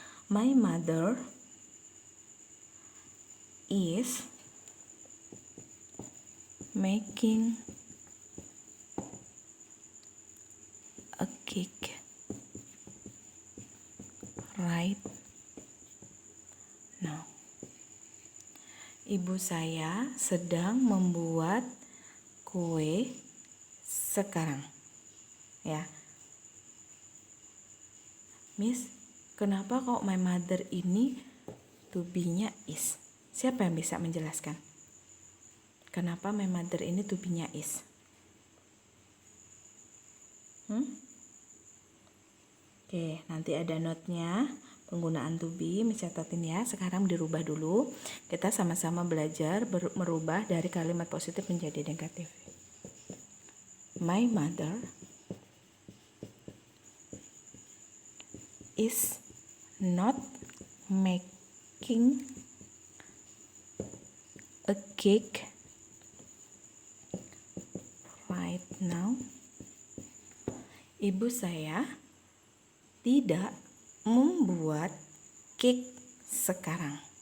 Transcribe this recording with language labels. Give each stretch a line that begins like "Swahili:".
English: My mother is making a cake right now.
Indonesian: Ibu saya sedang membuat kue sekarang. Ya. Miss, kenapa kok
English: my mother
Indonesian: ini to be-nya is? Siapa yang bisa menjelaskan? Kenapa
English: my mother
Indonesian: ini to be-nya is? Oke, nanti ada note-nya. Penggunaan to be, catatin ya. Sekarang dirubah dulu. Kita sama-sama belajar merubah dari kalimat positif menjadi negatif.
English: My mother is not making a cake right now.
Indonesian: Ibu saya tidak membuat cake sekarang.